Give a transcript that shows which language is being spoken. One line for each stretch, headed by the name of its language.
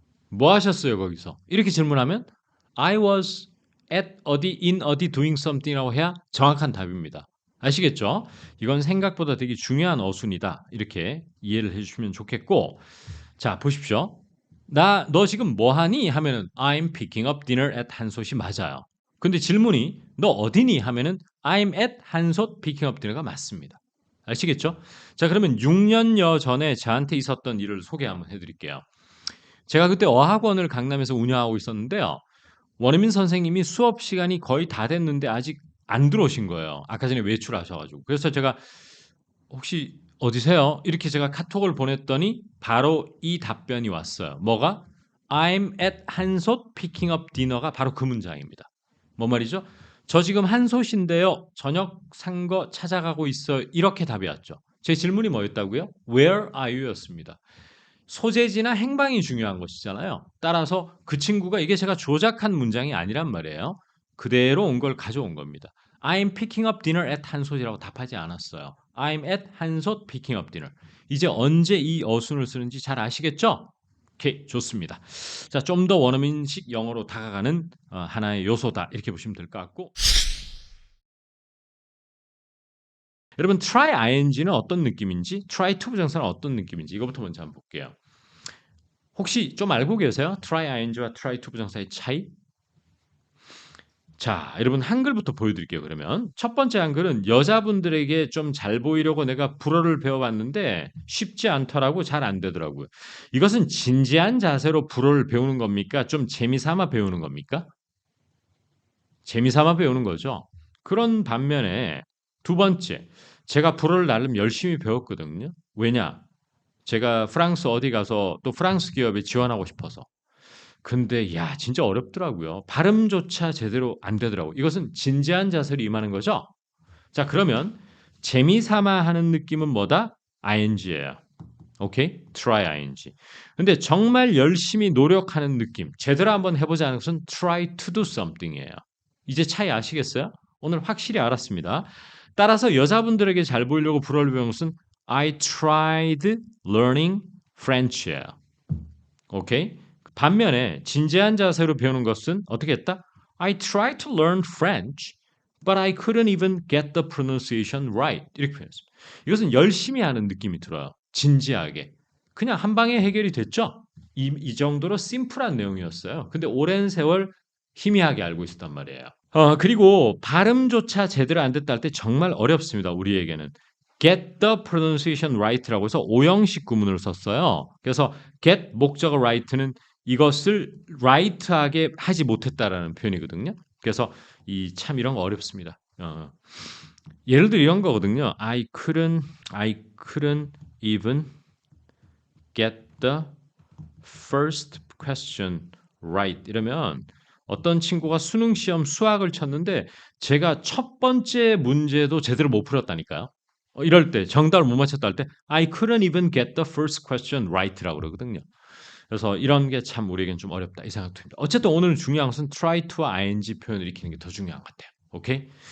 Korean: 뭐 하셨어요 거기서? 이렇게 질문하면
English: I was at
Korean: 어디 in 어디
English: doing something
Korean: 이라고 해야 정확한 답입니다. 아시겠죠? 이건 생각보다 되게 중요한 어순이다. 이렇게 이해를 해주시면 좋겠고 자 보십시오. 너 지금 뭐 하니? 하면은
English: I'm picking up dinner at
Korean: 한솥이 맞아요. 근데 질문이 너 어디니? 하면은
English: I'm at 한솥 picking up dinner가
Korean: 맞습니다. 아시겠죠? 자 그러면 6년여 전에 저한테 있었던 일을 소개 한번 해드릴게요. 제가 그때 어학원을 강남에서 운영하고 있었는데요. 원어민 선생님이 수업 시간이 거의 다 됐는데 아직 안 들어오신 거예요. 아까 전에 외출하셔가지고. 그래서 제가 혹시 어디세요? 이렇게 제가 카톡을 보냈더니 바로 이 답변이 왔어요. 뭐가?
English: I'm at
Korean: 한솥
English: picking up dinner
Korean: 가 바로 그 문장입니다. 뭐 말이죠? 저 지금 한솥인데요. 저녁 산 거 찾아가고 있어요. 이렇게 답이 왔죠. 제 질문이 뭐였다고요?
English: Where are you?
Korean: 였습니다. 소재지나 행방이 중요한 것이잖아요. 따라서 그 친구가 이게 제가 조작한 문장이 아니란 말이에요. 그대로 온 걸 가져온 겁니다.
English: I'm picking up dinner at 한솥이라고
Korean: 답하지 않았어요.
English: I'm at 한솥 picking up dinner.
Korean: 이제 언제 이 어순을 쓰는지 잘 아시겠죠? 오케이, 좋습니다. 자, 좀 더 원어민식 영어로 다가가는 하나의 요소다. 이렇게 보시면 될 것 같고. 여러분, try ing는 어떤 느낌인지, try to 부정사는 어떤 느낌인지 이거부터 먼저 한번 볼게요. 혹시 좀 알고 계세요? try ing와 try to 부정사의 차이? 자, 여러분 한글부터 보여드릴게요. 그러면 첫 번째 한글은 여자분들에게 좀 잘 보이려고 내가 불어를 배워봤는데 쉽지 않더라고 잘 안 되더라고요. 이것은 진지한 자세로 불어를 배우는 겁니까? 좀 재미삼아 배우는 겁니까? 재미삼아 배우는 거죠. 그런 반면에 두 번째, 제가 불어를 나름 열심히 배웠거든요. 왜냐? 제가 프랑스 어디 가서 또 프랑스 기업에 지원하고 싶어서. 근데 야 진짜 어렵더라고요. 발음조차 제대로 안 되더라고요. 이것은 진지한 자세로 임하는 거죠. 자 그러면 재미삼아 하는 느낌은 뭐다?
English: ing예요. 오케이? try ing.
Korean: 근데 정말 열심히 노력하는 느낌, 제대로 한번 해보자는 것은
English: try to do something
Korean: 이에요. 이제 차이 아시겠어요? 오늘 확실히 알았습니다. 따라서 여자분들에게 잘 보이려고 불어를 배운 것은
English: I tried learning French
Korean: 예요. 오케이? 반면에 진지한 자세로 배우는 것은 어떻게 했다?
English: I tried to learn French, but I couldn't even get the pronunciation right.
Korean: 이렇게 표현했습니다. 이것은 열심히 하는 느낌이 들어요. 진지하게. 그냥 한 방에 해결이 됐죠? 이 정도로 심플한 내용이었어요. 근데 오랜 세월 희미하게 알고 있었단 말이에요. 그리고 발음조차 제대로 안 됐다 할 때 정말 어렵습니다. 우리에게는.
English: get the pronunciation right
Korean: 라고 해서 오형식 구문을 썼어요. 그래서 get 목적어 right는 이것을 right하게 하지 못했다라는 표현이거든요. 그래서 이 참 이런 거 어렵습니다. 예를 들어 이런 거거든요.
English: I couldn't even get the first question right.
Korean: 이러면 어떤 친구가 수능 시험 수학을 쳤는데 제가 첫 번째 문제도 제대로 못 풀었다니까요. 이럴 때 정답을 못 맞췄다 할 때
English: I couldn't even get the first question right
Korean: 라고 그러거든요. 그래서 이런 게 참 우리에겐 좀 어렵다 이 생각도 듭니다. 어쨌든 오늘 중요한 것은 try to ing 표현을 익히는 게 더 중요한 것 같아요. 오케이?